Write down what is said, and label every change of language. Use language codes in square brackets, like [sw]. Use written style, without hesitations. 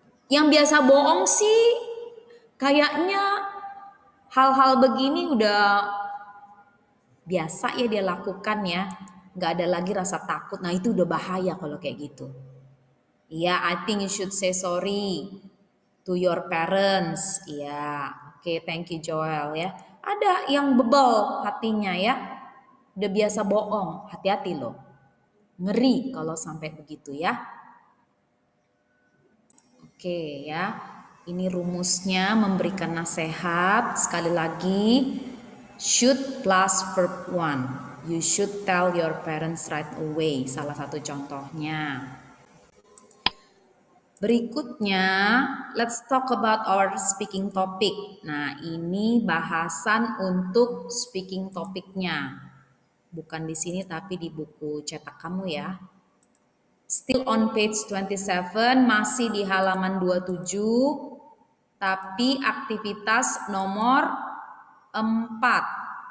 [id] Yang biasa bohong sih kayaknya hal-hal begini udah biasa ya dia lakukan ya. Gak ada lagi rasa takut. Nah itu udah bahaya kalau kayak gitu. [en] Iya, I think you should say sorry to your parents. [id] Iya, oke, [en] thank you [id] Joel ya. Ada yang bebel hatinya ya. Udah biasa bohong, hati-hati loh. Ngeri kalau sampai begitu ya. Oke ya, ini rumusnya memberikan nasihat. Sekali lagi, should plus verb 1. [en] You should tell your parents right away. [id] Salah satu contohnya. Berikutnya, [en] let's talk about our speaking topic. [id] Nah, ini bahasan untuk speaking topiknya. Bukan di sini tapi di buku cetak kamu ya. [en] Still on page 27, [id] masih di halaman 27, tapi aktivitas nomor 4.